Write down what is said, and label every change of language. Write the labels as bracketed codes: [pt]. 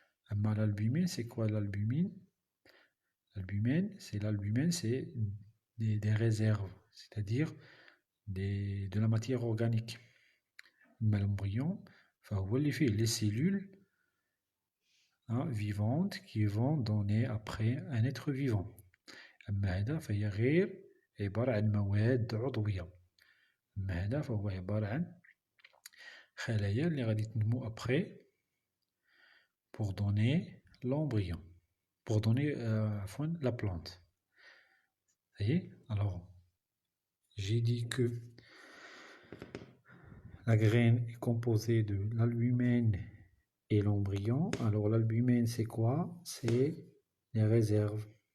[fr] أما l'albumine, c'est quoi l'albumine? L'albumine, c'est des réserves, c'est-à-dire de la matière organique. Mais l'embryon, les cellules vivantes qui vont donner après un être vivant. [ar] أما هذا فهي غير عبارة عن مواد عضوية. أما هذا فهو عبارة عن خلايا اللي غادي تنمو [fr] après pour donner l'embryon. Pour donner la plante. Vous voyez? Alors, j'ai dit que la graine est composée de l'albumine et l'embryon. Alors, l'albumine, c'est quoi? C'est les réserves.